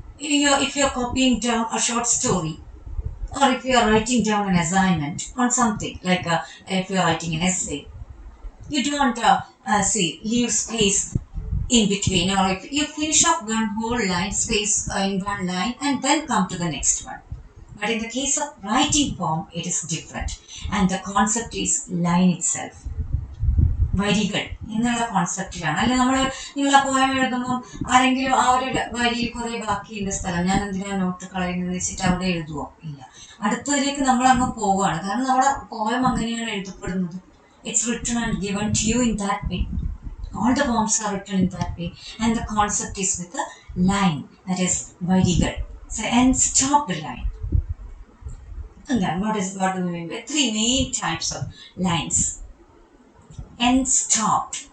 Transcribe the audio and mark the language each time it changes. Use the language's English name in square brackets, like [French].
[English] If you're copying down a short story, or if you are writing down an assignment on something like if you are writing an essay, you don't leave space in between, or if you finish up one whole line space in one line and then come to the next one. But in the case of writing poem, it is different, and the concept is line itself. [Malayalam] വരികൾ എന്നുള്ള കോൺസെപ്റ്റിലാണ് അല്ലെ നമ്മൾ നിങ്ങൾ ആ poem എഴുതുമ്പോൾ ആരെങ്കിലും ആ ഒരു വരിയിൽ കുറെ ബാക്കിയുണ്ട് സ്ഥലം, ഞാൻ എന്തിനാ നോട്ട് കളയുന്നത് വെച്ചിട്ട് അവിടെ എഴുതുവോ? ഇല്ല, അടുത്തതിലേക്ക് നമ്മൾ അങ്ങ് പോവുകയാണ്. കാരണം നമ്മുടെ പോയം അങ്ങനെയാണ് എഴുതപ്പെടുന്നത്. [English] It's written and given to you in that way. All the poems are written in that way, and the concept is with a line, that is vadigal. So, and stopped line. And then what do we mean by three main types of lines? End stopped.